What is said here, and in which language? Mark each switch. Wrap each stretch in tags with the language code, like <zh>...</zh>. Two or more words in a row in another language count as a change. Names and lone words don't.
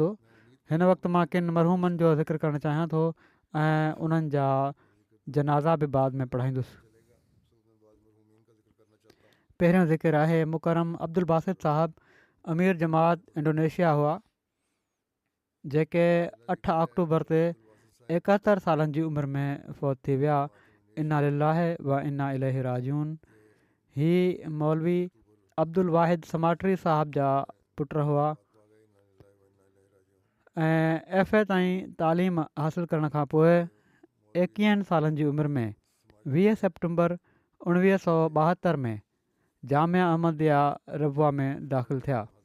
<sd>हिन वक़्तु मां किन मरहूमनि जो ज़िक्र करणु चाहियां थो ऐं उन्हनि जा जनाज़ा बि बाद में पढ़ाईंदुसि। पहिरियों ज़िक्र आहे मुकरम अब्दुल बासित साहिबु, अमीर जमात इंडोनेशिया हुआ, जेके 8 अक्टूबर ते 71 सालनि जी उमिरि में फ़ौत थी विया।</sd> <ar>إنا لله وإنا إليه راجعون.</ar> <sd>ही मौलवी अब्दुल वाहिद समाट्री साहिब जा पुट हुआ ऐं FA ताईं तालीम हासिलु करण खां पोइ 21 सालनि जी उमिरि में 20 सेप्टेंबर 1972 में जामिया अहमदिया रबुआ में दाख़िलु थिया।</sd>